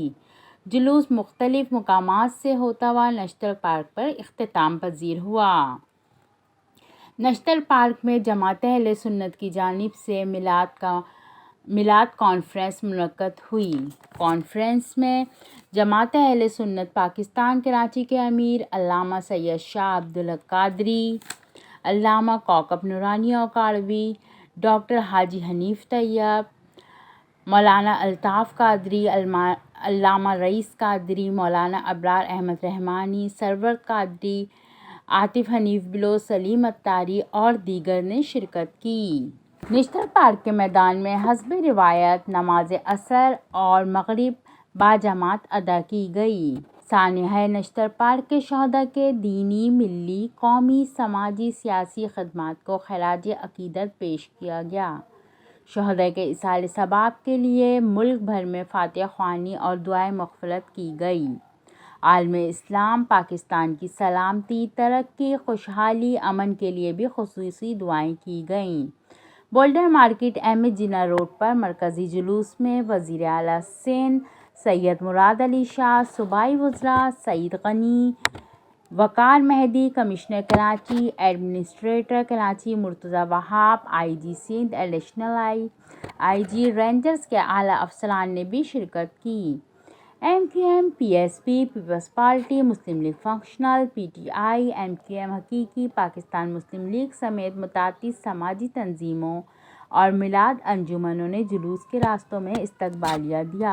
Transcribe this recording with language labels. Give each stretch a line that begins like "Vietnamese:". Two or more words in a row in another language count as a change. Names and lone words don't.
Urdu: جلوس مختلف مقامات سے ہوتا ہوا نشتر پارک پر اختتام پذیر ہوا. نشتر پارک میں جماعت اہل سنت کی جانب سے میلاد کانفرنس منعقد ہوئی. کانفرنس میں جماعت اہل سنت پاکستان کراچی کے امیر علامہ سید شاہ عبدالحق قادری، علامہ کوکب نورانی اوکاڑوی، ڈاکٹر حاجی حنیف طیب، مولانا الطاف قادری، علامہ رئیس قادری، مولانا ابرار احمد رحمانی، سرور قادری, عاطف حنیف بلو، سلیم عطاری اور دیگر نے شرکت کی. نشتر پارک کے میدان میں حسب روایت نماز عصر اور مغرب باجماعت ادا کی گئی. سانحہ نشتر پارک کے شہداء کے دینی، ملی، قومی، سماجی، سیاسی خدمات کو خراج عقیدت پیش کیا گیا. شہداء کے ایصال ثواب کے لیے ملک بھر میں فاتحہ خوانی اور دعائے مغفرت کی گئی. عالم اسلام پاکستان کی سلامتی، ترقی، خوشحالی، امن کے لیے بھی خصوصی دعائیں کی گئیں. بولٹن مارکیٹ ایم اے جناح روڈ پر مرکزی جلوس میں وزیر اعلیٰ سندھ سید مراد علی شاہ، صوبائی وزراء سعید غنی، وقار مہدی، کمشنر کراچی، ایڈمنسٹریٹر کراچی مرتضیٰ وہاب، IG سندھ، ایڈیشنل IG رینجرز کے اعلیٰ افسران نے بھی شرکت کی. MQM، PSP، پیپلز پارٹی، مسلم لیگ فنکشنل، PTI، MQM حقیقی، پاکستان مسلم لیگ سمیت متعدد سماجی تنظیموں اور میلاد انجمنوں نے جلوس کے راستوں میں استقبالیہ دیا.